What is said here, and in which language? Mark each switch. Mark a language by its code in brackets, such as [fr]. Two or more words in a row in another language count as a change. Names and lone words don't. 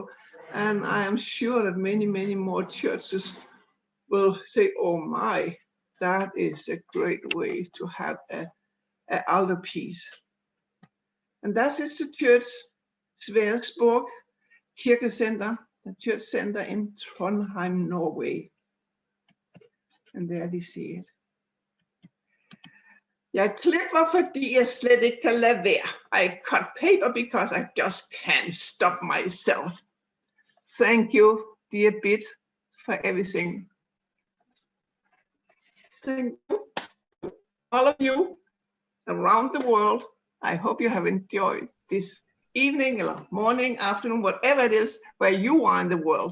[en] And I am sure that many, many more churches will say, oh my, that is a great way to have an altarpiece. And that is the church, Fordybelsens Kirkecenter, the church center in Trondheim, Norway. And there we see it. [da] Jeg klipper, fordi jeg slet ikke kan lade være. [en] I cut paper because I just can't stop myself. Thank you, dear Bit, for everything. Thank you, all of you around the world. I hope you have enjoyed this evening or morning, afternoon, whatever it is, where you are in the world.